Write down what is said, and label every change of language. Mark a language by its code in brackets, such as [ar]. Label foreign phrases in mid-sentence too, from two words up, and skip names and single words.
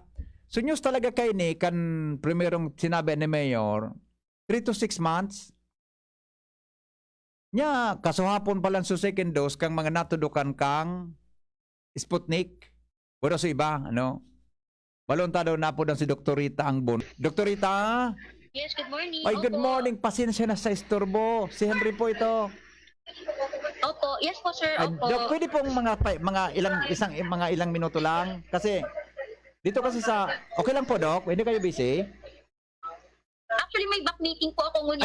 [bik] So news talaga kay ni kan primerong sinabi ni Mayor. [en] 3 to 6 months. [bik] Nya, kasuhapon pa lang sa second dose kang mga natudukan kang Sputnik. Pero sa iba, ano? Balonta daw na po si Dr. Rita Angbon. Dr. Rita? [en] Yes, good morning. [tl] Ay, [en] good morning. [tl] Pasensya na sa istorbo. Si Henry po ito. Opo, yes po sir. Ay, Opo. Dok, pwede pong mga ilang minuto lang kasi dito kasi sa okay lang po, Dok. Hindi kayo busy? Actually, may [en] back meeting [tl] po ako ngunyan.